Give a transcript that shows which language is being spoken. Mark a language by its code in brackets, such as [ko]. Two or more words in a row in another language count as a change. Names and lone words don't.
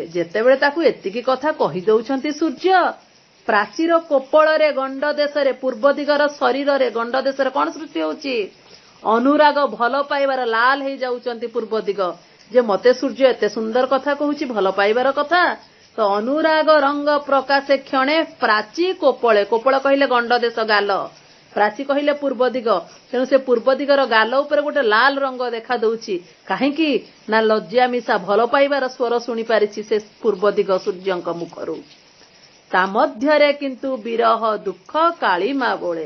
[or] ଯେତେବେଳେ ତାକୁ ଏତିକି କଥା କହି ଦଉଛନ୍ତି ସୂର୍ଯ୍ୟ, ପ୍ରାଚୀର କପୋଳ ରେ ଗଣ୍ଡ ଦେଶ ରେ, ପୂର୍ବ ଦିଗର ଶରୀର ରେ ଗଣ୍ଡ ଦେଶ ରେ କଣ ସୃଷ୍ଟି ହେଉଛି, ଅନୁରାଗ ଭଲ ପାଇବାର ଲାଲ ହେ ଯାଉଛନ୍ତି ପୂର୍ବ ଦିଗ। ଯେ ମତେ ସୂର୍ଯ୍ୟ ଏତେ ସୁନ୍ଦର କଥା କହୁଛି, ଭଲ ପାଇବାର କଥା। ତୋ ଅନୁରାଗ ରଙ୍ଗ ପ୍ରକାଶେ କ୍ଷଣେ ପ୍ରାଚୀ କପୋଳେ। କପୋଳ କହିଲେ ଗଣ୍ଡ ଦେଶ ଗାଲ, ପ୍ରାଚୀ କହିଲେ ପୂର୍ବ ଦିଗ। ତେଣୁ ସେ ପୂର୍ବ ଦିଗର ଗାଲ ଉପର ଗୋଟେ ଲାଲ ରଙ୍ଗ ଦେଖା ଦଉଛି। କାହିଁକି ନା ଲଜ୍ଜା ମିଶା ଭଲ ପାଇବାର ସ୍ୱର ଶୁଣି ପାରିଛି ସେ ପୂର୍ବ ଦିଗ ସୂର୍ଯ୍ୟଙ୍କ ମୁଖରୁ। ତା ମଧ୍ୟରେ କିନ୍ତୁ ବିରହ ଦୁଃଖ କାଳି ମା ବୋଲେ।